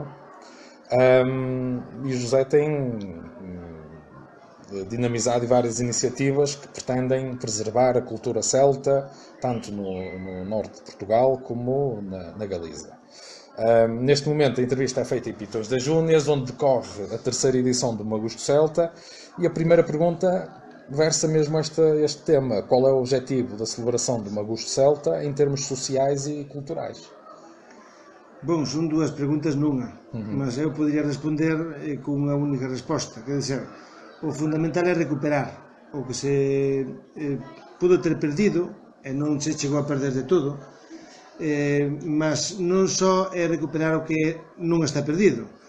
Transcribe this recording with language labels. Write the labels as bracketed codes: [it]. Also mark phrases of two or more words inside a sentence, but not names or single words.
[pt] E o José tem dinamizado várias iniciativas que pretendem preservar a cultura celta, tanto no norte de Portugal como na Galiza. Neste momento a entrevista é feita em Pitões das Júnias, onde decorre a terceira edição do Magusto Celta, e a primeira pergunta versa mesmo este tema: qual é o objetivo da celebração do Magusto Celta em termos sociais e culturais? [gl] Bom, son dúas preguntas nunha, mas eu podría responder con unha única resposta, que dizer, o fundamental é recuperar o que se pudo ter perdido, e non se chegou a perder de todo, mas non só é recuperar o que non está perdido,